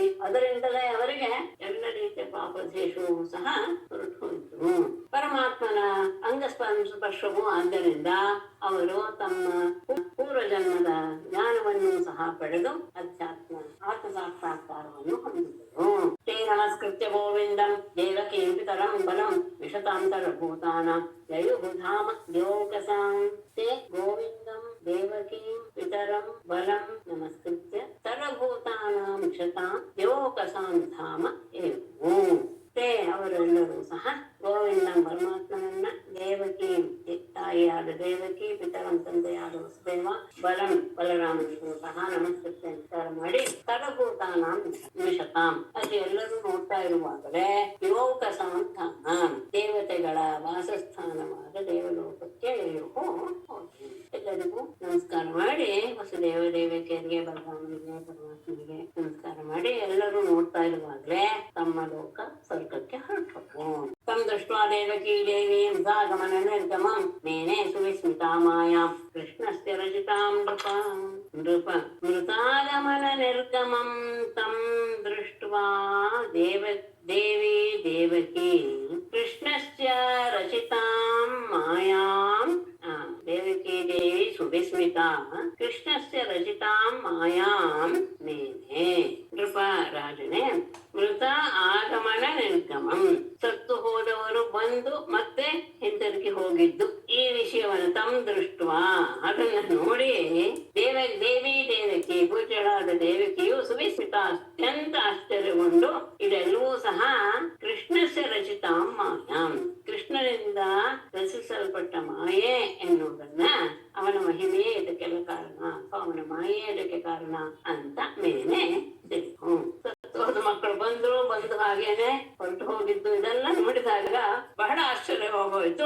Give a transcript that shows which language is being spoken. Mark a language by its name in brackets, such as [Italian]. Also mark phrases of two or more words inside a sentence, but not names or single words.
[Kannada] ಅದರಿಂದಲೇ ಅವರಿಗೆ ಎಲ್ಲ ರೀತಿಯ ಪಾಪದೇಶವೂ ಸಹ ಹೊರಟು ಹೋಯಿತು. ಪರಮಾತ್ಮನ ಅಂಗಸ್ಪರ್ಶವೂ ಆದ್ದರಿಂದ ಅವರು ತಮ್ಮ ಪೂರ್ವ ಜನ್ಮದ ಜ್ಞಾನವನ್ನು ಸಹ ಪಡೆದು ಅಧ್ಯಾತ್ಮ ಆತ್ಮ ಸಾಕ್ಷಾತ್ಕಾರವನ್ನು ಹೊಂದಿದರು. [Sanskrit] ತೇ ನಮಸ್ಕೃತ್ಯ ಗೋವಿಂದಂ ದೇವಕೀಂ ಪಿತರಂ ಬಲಂ ವಿಶತಾಂತರಭೂತಾನಾಂ ಯಯುಧಾಮ ಯೋಗಸಾಂ. ತೇ ಗೋವಿಂದಂ ದೇವಕೀಂ ಪಿತರಂ ಬಲಂ ನಮಸ್ಕೃತ್ಯ ಸರ್ವಭೂತಾನಾಂ ವಿಶತಾಂ ಯೋಗಸಾಂ ಧಾಮ ಏವೋ. [Kannada] ತೇ ಅವರೆಲ್ಲರೂ ಸಹ ಗೋವಿಂದ ಪರಮಾತ್ಮನನ್ನ, ದೇವಕಿ ತಾಯಿಯಾದ ದೇವಕಿ, ಪಿತರಂ ತಂದೆಯಾದ ವಸುದೇವ, ಬಲಂ ಬಲರಾಮನನ್ನು ಸಹ ನಮಸ್ಕೃತ್ಯ ನಮಸ್ಕಾರ ಮಾಡಿ [Sanskrit] ಸರ್ವಭೂತಾನಾಂ ವಿಶತಾಂ [Kannada] ಅದು ಎಲ್ಲರೂ ನೋಡ್ತಾ ಇರುವಾಗಲೇ ಯೋಗಸಾಂ ದೇವತೆಗಳ ವಾಸಸ್ಥಾನವಾದ ದೇವಲೋಕಕ್ಕೆ ಎಲ್ಲರಿಗೂ ನಮಸ್ಕಾರ ಮಾಡಿ, ವಸುದೇವ ದೇವಕಿಯರಿಗೆ, ಬಲರಾಮನಿಗೆ, ಪರಮಾತ್ಮನಿಗೆ ನಮಸ್ಕಾರ ಮಾಡಿ ಎಲ್ಲರೂ ನೋಡ್ತಾ ಇರುವಾಗಲೇ ತಮ್ಮ ಲೋಕ ಸ್ವರ್ಗಕ್ಕೆ ಹೊರಟು. [Sanskrit] ತಂ ದೃಷ್ಟ್ವಾ ದೇವಕೀ ದೇವೀಂ ಸಾಗಮನ ನಿರ್ಗಮಂ ಮೇನೆ ಸುವಿಸ್ಮಿತಾ ಮಾಯಾಂ ಕೃಷ್ಣಸ್ಯ ರಚಿತಾಂ ನೃಪ ಮೃತಾಗಮನ ನಿರ್ಗಮಂ ತಂ ದೃಷ್ಟ್ವಾ ದೇವಿ ದೇವಕೀ ಕೃಷ್ಣಸ್ಯ ರಚಿತಾಂ ಮಾಯಾಂ ದೇವಕೀ ದೇವಿ ಸುವಿಸ್ಮಿತಾ ಕೃಷ್ಣಸ್ಯ ರಚಿತಾಂ ಮಾಯಾಂ ಮೇನೆ. [Kannada] ನೃಪ ರಾಜನೇ, [Sanskrit] ಮೃತ ಆಗಮನ ನಿರ್ಗಮಂ [Kannada] ಸತ್ತು ಹೋದವರು ಬಂದು ಮತ್ತೆ ಹಿಂತಿರುಗಿ ಹೋಗಿದ್ದು ಈ ವಿಷಯವನ್ನು [Sanskrit] ತಂ ದೃಷ್ಟ್ವಾ [Kannada] ಅದನ್ನ ನೋಡಿ ದೇವಿ ದೇವಕಿ ಪೂಜ್ಯಳಾದ ದೇವಕಿಯು ಸುವಿಸ್ಮಿತ ಅತ್ಯಂತ ಆಶ್ಚರ್ಯಗೊಂಡು ಇದೆಲ್ಲವೂ ಸಹ [Sanskrit] ಕೃಷ್ಣಸ್ಯ ರಚಿತಾಂ ಮಾಯಾಂ [Kannada] ಕೃಷ್ಣನಿಂದ ರಚಿಸಲ್ಪಟ್ಟ ಮಾಯೆ ಎನ್ನುವುದನ್ನ, ಅವನ ಮಹಿಮೆಯೇ ಇದಕ್ಕೆಲ್ಲ ಕಾರಣ ಅಥವಾ ಅವನ ಮಾಯೆ ಇದಕ್ಕೆ ಕಾರಣ ಅಂತ ಮೇಲೆ ಸತ್ತೋದ ಮಕ್ಕಳು ಬಂದು ಹಾಗೇನೆ ಹೊರಟು ಹೋಗಿದ್ದು ಇದೆಲ್ಲ ನೋಡಿದಾಗ ಬಹಳ ಆಶ್ಚರ್ಯವಾಗೋಯ್ತು.